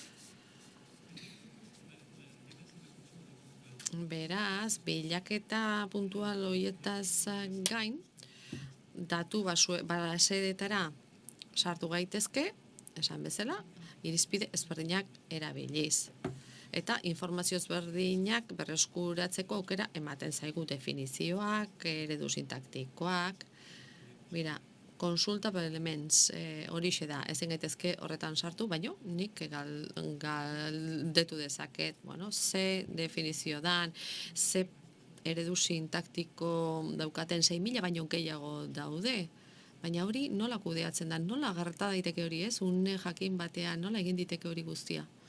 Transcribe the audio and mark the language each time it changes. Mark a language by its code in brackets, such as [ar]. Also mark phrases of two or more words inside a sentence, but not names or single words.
[eu] Beraz, bilaketa puntual horietaz gain, datu baseetara sartu gaitezke, esan bezala, irizpide ezberdinak erabiliz. Eta informazio ezberdinak berreskuratzeko aukera ematen zaigu definizioak, eredu sintaktikoak. [ca] Mira, consultable elements [eu] horixe da, ezin gaitezke horretan sartu, baino nik galdetu dezaket, ze definizio dan, ze eredu sintaktiko daukaten 6.000 baino gehiago daude. Baina hori nola kudeatzen da, nola gerta daiteke hori ez, une jakin batean, nola egin diteke hori guztia.